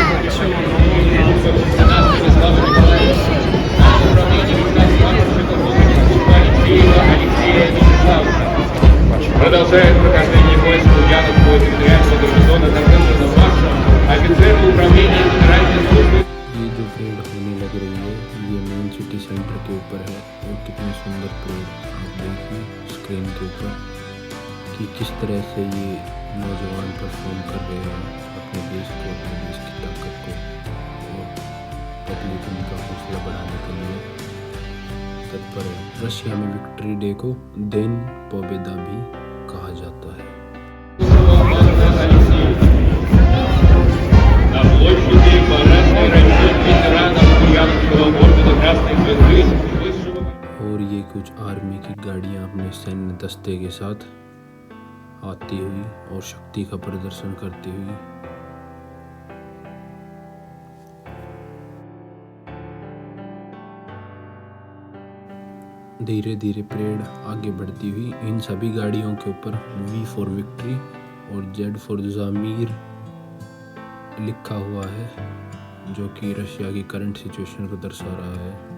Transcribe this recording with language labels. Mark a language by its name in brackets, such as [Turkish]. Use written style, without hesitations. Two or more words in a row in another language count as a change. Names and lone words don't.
[Russian] Продолжает прохождение войск Ульяновского территориального гарнизона Торпедного марша офицеры управления Федеральной службы. [Hindi] ये जो परेड होने लग रही है ये [English] main city centre [Hindi] के ऊपर है और कितनी सुंदर परेड आप देखिए स्क्रीन के ऊपर कि किस तरह से ये नौजवान परफॉर्म कर रहे हैं अपने देश को, अपने देश की ताकत को और पब्लिक का हौसला बढ़ाने के लिए तत्पर है। रशिया में [English] Victory Day [Hindi] को [Russian] День Победы [Hindi] भी कहा जाता है। [Russian] На площади парадный расчет ветеранов Ульяновского ордена Красной Звезды высшего. [Hindi] और ये कुछ आर्मी की गाड़ियां अपने सैन्य दस्ते के साथ आती हुई और शक्ति का प्रदर्शन करती हुई धीरे धीरे परेड आगे बढ़ती हुई इन सभी गाड़ियों के ऊपर [English] V for Victory [Hindi] और Z फॉर ज़मीर लिखा हुआ है, जो कि रशिया की [English] current situation [Hindi] को दर्शा रहा है।